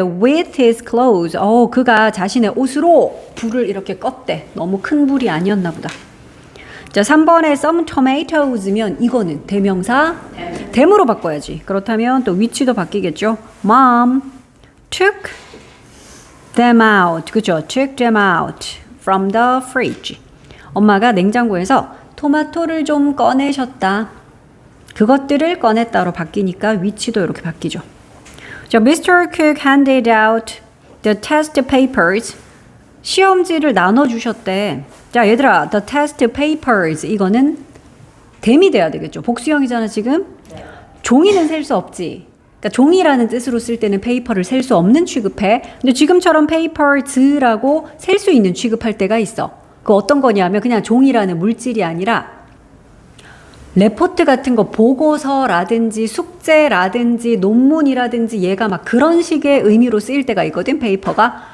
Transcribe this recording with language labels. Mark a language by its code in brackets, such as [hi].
[en] with his clothes. [ko] 그가 자신의 옷으로 불을 이렇게 껐대. 너무 큰 불이 아니었나 보다. 자, 3번에 some tomatos면 이거는 대명사 댐으로 바꿔야지. 그렇다면 또 위치도 바뀌겠죠. [en] Mom took them out. [ko] 그죠? [en] took them out from the fridge. [ko] 엄마가 냉장고에서 토마토를 좀 꺼내셨다. 그것들을 꺼냈다로 바뀌니까 위치도 이렇게 바뀌죠. 자, Mr. [en] Cook handed out the test papers. [ko] 시험지를 나눠주셨대. 자, 얘들아, [en] the test papers. [ko] 이거는 댐이 돼야 되겠죠. 복수형이잖아, 지금. 종이는 셀 수 없지. 그러니까 종이라는 뜻으로 쓸 때는 페이퍼를 셀 수 없는 취급해. 근데 지금처럼 papers라고 셀 수 있는 취급할 때가 있어. 그 어떤 거냐면 그냥 종이라는 물질이 아니라 레포트 같은 거 보고서라든지 숙제라든지 논문이라든지 얘가 막 그런 식의 의미로 쓰일 때가 있거든, 페이퍼가.